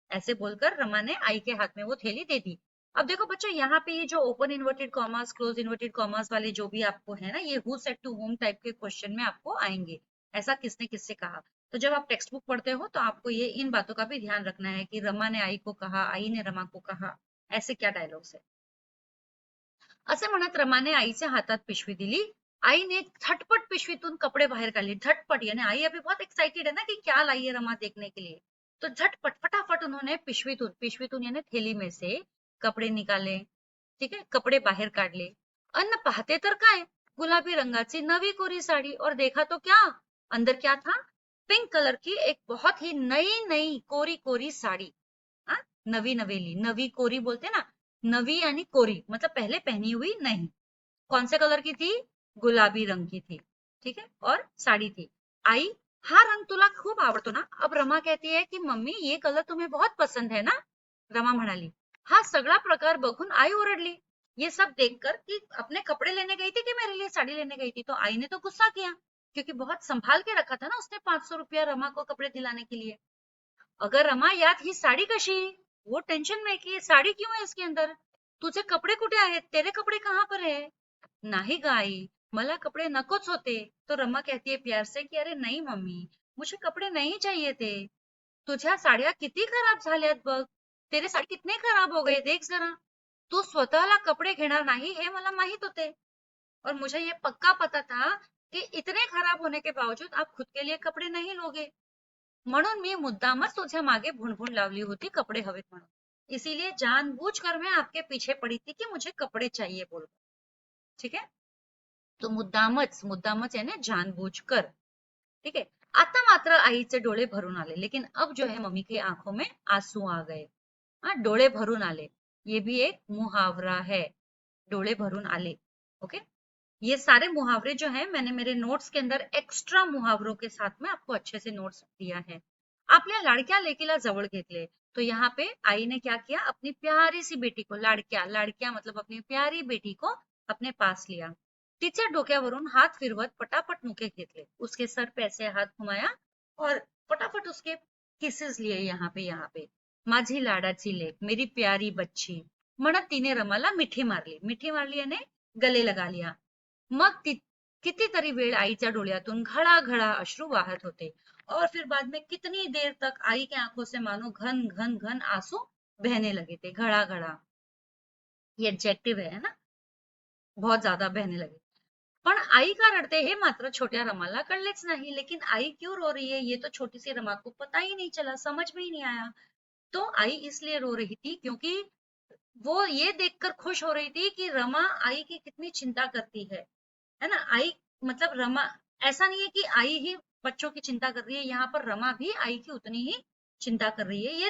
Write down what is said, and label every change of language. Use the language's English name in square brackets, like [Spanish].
[Hindi] ऐसे बोलकर रमाने आई के हाथ में वो थैली दे दी. अब देखो बच्चों यहाँ पे ये जो open inverted commas close inverted commas वाले जो भी आपको है ना, ये who said to home type के क्वेश्चन में आपको आएंगे. ऐसा किसने किससे कहा. तो जब आप टेक्स्ट बुक पढ़ते हो तो आपको ये इन बातों का भी ध्यान रखना है कि रमा ने आई को कहा, आई ने रमा को कहा, ऐसे क्या डायलॉग्स है. [Marathi] असे म्हणत रमाने आईच्या हातात पिशवी दिली. आईने झटपट पिशवीतून कपड़े बाहर काढले. [Hindi] झटपट यानी आई अभी बहुत एक्साइटेड है ना कि क्या लाई है रमा देखने के लिए. तो झटपट फटाफट उन्होंने पिशवीतून यानी थैली में से कपड़े निकाले. [Marathi] ठीक है, कपड़े बाहेर काढले. अन्न पाहते तर काय, गुलाबी रंगाची नवी कोरी साड़ी. [Hindi] और देखा तो क्या, अंदर क्या था, पिंक कलर की एक बहुत ही नई नई कोरी कोरी साड़ी. हाँ, [Marathi] नवी नवेली, नवी कोरी [Hindi] बोलते ना, नवी यानी कोरी मतलब पहले पहनी हुई नहीं. कौन से कलर की थी, गुलाबी रंग की थी. ठीक है, और साड़ी थी. आई [Marathi] हा रंग तुला खूप आवडतो ना? [Hindi] अब रमा कहती है की मम्मी ये कलर तुम्हें बहुत पसंद है ना? [Marathi] रमा म्हणाली. हा सगळा प्रकार बघून आई ओरडली. [Hindi] ये सब देखकर कि अपने कपड़े लेने गई थी कि मेरे लिए साड़ी लेने गई थी, तो आई ने तो गुस्सा किया क्योंकि बहुत संभाल के रखा था ना उसने 500 रुपया रमा को कपड़े दिलाने के लिए. [Marathi] अगर रमा यात ही साडी कशी? [Hindi] वो टेंशन में की साडी क्यों है इसके अंदर? [Marathi] तुझे कपडे कुठे आहेत? [Hindi] तेरे कपडे कहाँ पर है? [Marathi] नाही ग आई, मला कपडे नकोच होते. [Hindi] तो रमा कहती है प्यार से की अरे नहीं मम्मी, मुझे कपडे नहीं चाहिए थे. [Marathi] तुझ्या साड्या किती खराब झाल्यात बघ. [Hindi] तेरे साडी कितने खराब हो गए देख जरा. [Marathi] तू स्वतःला कपडे घेणार नाही हे मला माहित होते [Hindi] और मुझे ये पक्का पता था कि इतने खराब होने के बावजूद आप खुद के लिए कपडे नहीं लोगे. [Marathi] म्हणून मी मुद्दामच तुझ्या मागे भुणभुण लावली होती कपडे हवेत म्हणून. [Hindi] इसीलिए जानबूझकर मैं आपके पीछे पड़ी थी कि मुझे कपडे चाहिए बोल. ठीक है. तो मुद्दामच मुद्दामच यानी जानबूझकर. ठीक है. [Marathi] आता मात्र आईचे डोळे भरून आले, [Hindi] लेकिन अब जो है मम्मी की आंखों में आंसू आ गए. हाँ, [Marathi] डोळे भरून आले, [Hindi] ये भी एक मुहावरा है. [Marathi] डोळे भरून आले. ओके. [Hindi] ये सारे मुहावरे जो हैं मैंने मेरे नोट्स के अंदर एक्स्ट्रा मुहावरों के साथ में आपको अच्छे से नोट्स दिया है. [Marathi] आपल्या लाडक्या लेकीला जवळ घेतले. [Hindi] तो यहाँ पे आई ने क्या किया, अपनी प्यारी सी बेटी को, [Marathi] लाडक्या लाडक्या [Hindi] मतलब अपनी प्यारी बेटी को अपने पास लिया. [Marathi] तिच्या डोक्यावरून हात फिरवत पटापट मुके घेतले. [Hindi] उसके सर पे ऐसे हाथ घुमाया और पटापट उसके किसेस लिए यहाँ पे. [Marathi] माझी लाडाची लेक, [Hindi] मेरी प्यारी बच्ची [Marathi] म्हणत तिने रमाला मिठी मारली. [Hindi] मिठी मारली याने गले लगा लिया. [Marathi] मग कितीतरी वेळ आईच्या डोळ्यातून घळाघळा अश्रू वाहत होते [Hindi] और फिर बाद में कितनी देर तक आई के आंखों से मानो घन घन घन आंसू बहने लगे थे. घड़ा घड़ा ये एडजेक्टिव है ना. बहुत ज्यादा बहने लगे. [Marathi] पण आई का रडते हे मात्र छोट्या रमाला कळलेच नाही. [Hindi] लेकिन आई क्यों रो रही है ये तो छोटी सी रमा को पता ही नहीं चला, समझ में ही नहीं आया. तो आई इसलिए रो रही थी क्योंकि वो ये देखकर खुश हो रही थी कि रमा आई की कितनी चिंता करती है ना. आई मतलब रमा, ऐसा नहीं है कि आई ही बच्चों की चिंता कर रही है, यहाँ पर रमा भी आई की उतनी ही चिंता कर रही है.